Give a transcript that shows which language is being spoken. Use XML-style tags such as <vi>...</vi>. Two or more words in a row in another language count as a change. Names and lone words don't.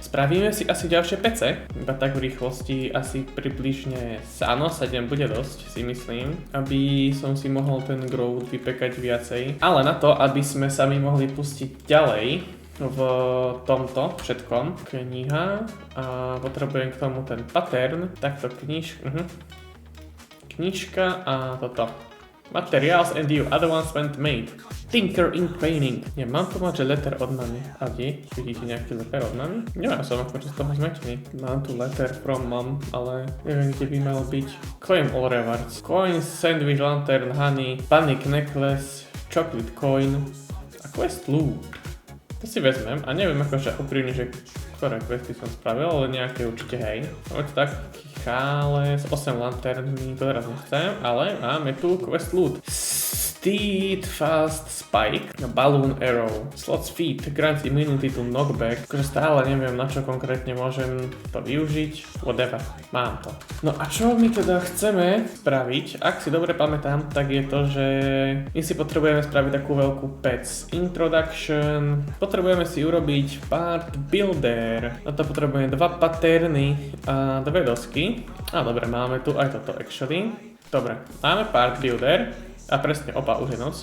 <sk>Spravíme si asi ďalšie pece, iba tak v rýchlosti, asi približne, áno, 7 bude dosť, si myslím, aby som si mohol ten growth vypekať viacej. Ale na to, aby sme sa mi mohli pustiť ďalej v tomto všetkom, kniha, a potrebujem k tomu ten pattern, takto knižka a toto.</sk> <en>Materials and new advancement made. Tinker in painting.</en> <sk>Nie, mám tu mať, že letter od mami. A vy? Vidíte nejaký letter od mami? Ja som akože z toho zmetený. Mám tu</sk> <en>letter from mom,</en> <sk>ale neviem, kde by mal byť.</sk> <en>Claim all rewards. Coins, sandwich, lantern, honey, panic necklace, chocolate coin a quest loot.</en> <sk>To si vezmem a neviem akože úprimne, že ktoré questy som spravil, ale nejaké určite hej. Poď tak, cháles, 8 lanterny, to teraz nechcem, ale máme tu</sk> <en>quest loot. Steadfast Spike, Balloon Arrow, Slot Feet, grants immunity to knockback,</en> <sk>akože stále neviem na čo konkrétne môžem to využiť, whatever, mám to. No a čo my teda chceme spraviť, ak si dobre pamätám, tak je to, že my si potrebujeme spraviť takú veľkú pec introduction, potrebujeme si urobiť</sk> <en>part builder,</en> <sk>na to potrebujeme 2 paterny a 2 dosky, a dobre, máme tu aj toto actually, dobre, máme</sk> <en>part builder,</en> <sk>a presne opa, už je noc.</sk>